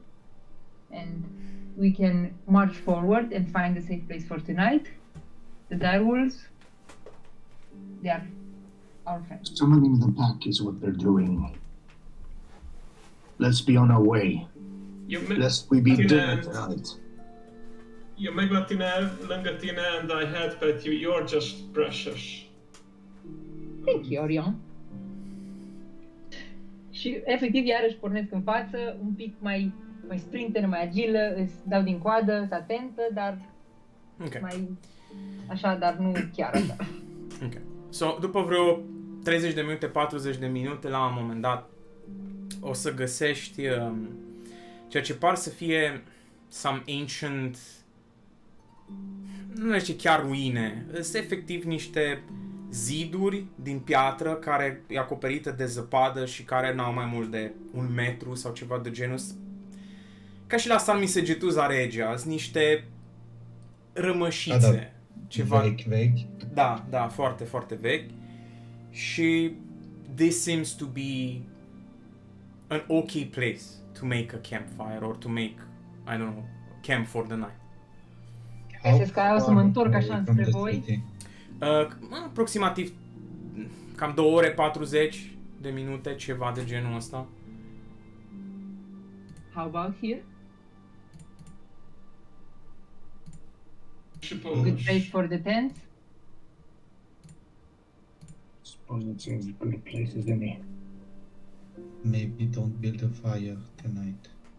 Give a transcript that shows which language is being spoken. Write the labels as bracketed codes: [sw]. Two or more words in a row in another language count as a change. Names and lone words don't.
[en] And we can march forward and find a safe place for tonight. The direwolves, they are our friends. Summoning the pack is what they're doing. Let's be on our way. [ro] Eu me- [en] Lest we be [ro] Tine [en] dinner and- tonight. [ro] Eu merg la tine, lângă tine, [en] and I had pet you. You're just precious. Thank you, Orion. [ro] Și efectiv iarăși pornesc în față, un pic mai sprinter, mai agilă, îți dau din coadă, sunt atentă, dar Ok. mai așa, dar nu chiar așa. Ok. So, după vreo 30 de minute, 40 de minute, la un moment dat, o să găsești ceea ce par să fie [en] some ancient, [ro] nu știu chiar ruine, sunt efectiv niște ziduri din piatră care e acoperită de zăpadă și care n-au mai mult de 1 metru sau ceva de genul. Ca și la Salmisegetuza Regia, sunt niște rămășițe. Ceva... Vechi. Da, foarte, foarte vechi. [en] Și this seems to be an okay place to make a campfire or to make, I don't know, camp for the night. [ro] Găsesc că o să mă întorc așa înspre voi. Aproximativ cam 2 ore 40 de minute, ceva de genul ăsta. [en] How about here? Good place for the tent? Suppose it's as good a place as any. Maybe don't build a fire tonight.